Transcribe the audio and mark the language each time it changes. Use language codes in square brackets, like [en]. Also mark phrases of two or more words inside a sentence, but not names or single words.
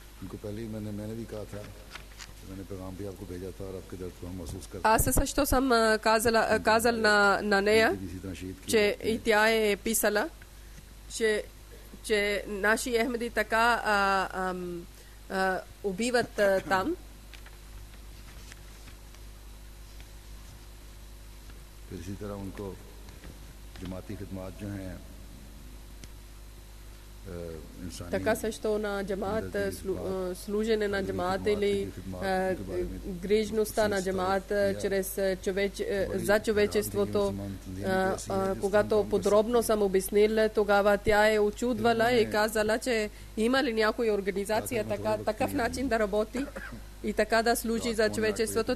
[bg] Аз също съм казал на нея, че и тя е писала, че наши Ахмеди така убиват там. [hi] इसी तरह उनको जमाती खिदमात जो हैं [bg] така също на джамаат, служене на джамаат или грижността на джамаат за човечеството. Когато подробно съм обяснил, тогава тя е очудвала и казала, че има ли някоя организация такъв начин да работи и така да служи за човечеството.